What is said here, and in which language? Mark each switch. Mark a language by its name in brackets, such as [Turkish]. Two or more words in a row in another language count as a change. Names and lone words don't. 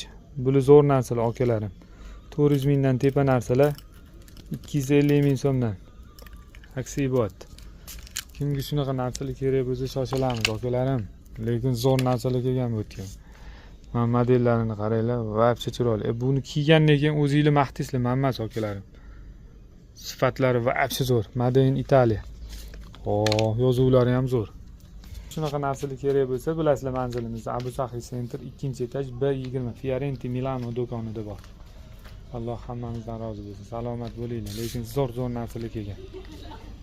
[Uzbek] Bular zo'r narsalar, akalarim. 400 mingdan tepa narsalar 250 ming so'mdan aksiya bo'lyapti. Kimga shunaqa narsalar kerak bo'lsa shoshilamiz, akalarim. Lekin zo'r narsalar kelgan bu yerga. Mana modellarini qaranglar, vobshe chiroyli. Buni kiygandan keyin o'zingizlar maqtaysizlar, men emas, akalarim. Sifatlari vobshe zo'r. [English] Made in Italia. [Uzbek] Yozuvlari ham zo'r. Shunaqa narsalar kerak bo'lsa, bilasizlar, manzilimiz Abu Sahiy Center 2-etaj B20 Fiorenti Milano do'konida bor. Alloh hammamizdan rozi bo'lsin. Salomat bo'linglar, lekin zo'r narsalar kelgan.